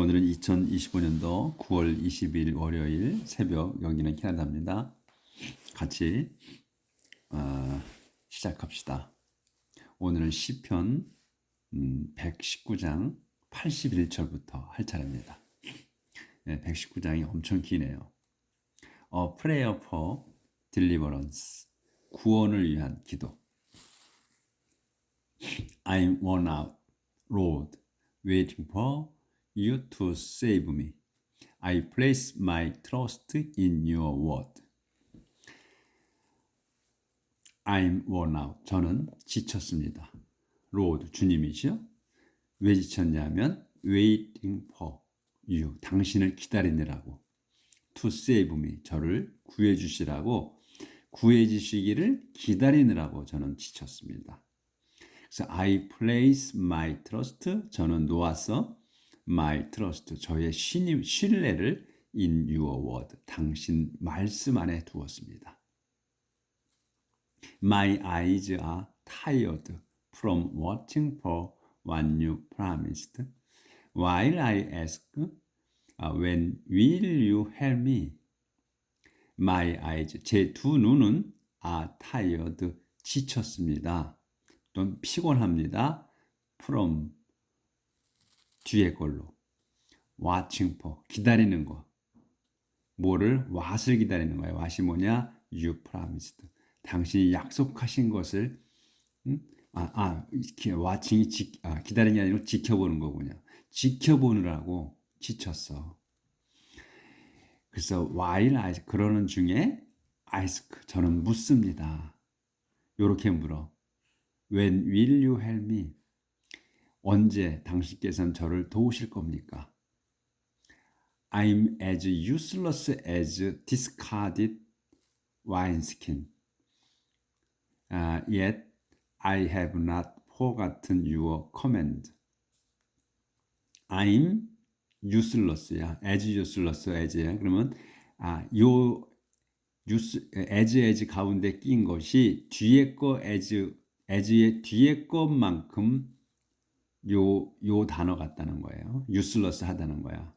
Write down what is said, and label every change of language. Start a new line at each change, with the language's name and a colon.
Korean: 오늘은 2025년도 9월 20일 월요일 새벽, 여기는 캐나다입니다. 같이 시작합시다. 오늘은 시편 119장 81절부터 할 차례입니다. 네, 119장이 엄청 기네요.
English: A prayer for deliverance,
Korean: 구원을 위한 기도.
English: I'm worn out, Lord, waiting for you to save me. I place my trust in your word. I'm worn out.
Korean: 저는 지쳤습니다.
English: Lord,
Korean: 주님이시요. 왜 지쳤냐면
English: waiting for you.
Korean: 당신을 기다리느라고.
English: To save me.
Korean: 저를 구해 주시라고, 구해 주시기를 기다리느라고 저는 지쳤습니다.
English: 그래서 I place my trust.
Korean: 저는 놓았어.
English: my trust.
Korean: 저의 신뢰를
English: in your word.
Korean: 당신 말씀 안에 두었습니다.
English: My eyes are tired from watching for what you promised. While I ask, when will you help me? My eyes,
Korean: 제 두 눈은
English: are tired,
Korean: 지쳤습니다. 또 피곤합니다. From, 뒤에 걸로.
English: watching for,
Korean: 기다리는 거. 뭐를? what을 기다리는 거예요.
English: what이
Korean: 뭐냐?
English: You promised.
Korean: 당신이 약속하신 것을 watching이 기다리는 게 아니고 지켜보는 거군요. 지켜보느라고 지쳤어. 그래서
English: while I
Korean: 그러는 중에
English: ask
Korean: 저는 묻습니다. 요렇게 물어.
English: When will you help me?
Korean: 언제 당신께서는 저를 도우실 겁니까?
English: I'm as useless as discarded wineskin. Yet I have not forgotten your command. I'm useless야. as useless as야.
Korean: 그러면 요 as 가운데 낀 것이 뒤에 거 as의 뒤에 것만큼 요 단어 같다는 거예요. useless 하다는 거야.